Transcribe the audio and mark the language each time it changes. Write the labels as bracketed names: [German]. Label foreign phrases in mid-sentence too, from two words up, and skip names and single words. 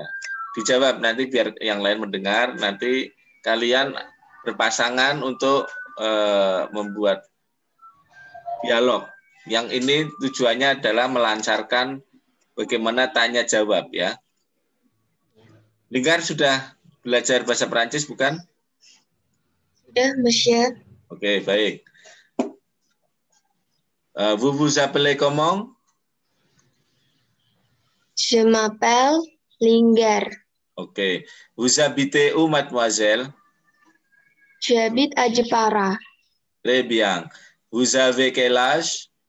[Indonesian] Dijawab nanti biar yang lain mendengar. Nanti kalian berpasangan untuk membuat dialog. Yang ini tujuannya adalah melancarkan bagaimana tanya jawab ya. Linggar sudah belajar bahasa Perancis bukan? Sudah, Monsieur. Oke, baik. [French] Vous vous appelez comment? Je m'appelle Linggar. [Indonesian] Oke. [French] Vous habitez où, mademoiselle? J'habite à Jepara. Très bien. Vous avez quel âge?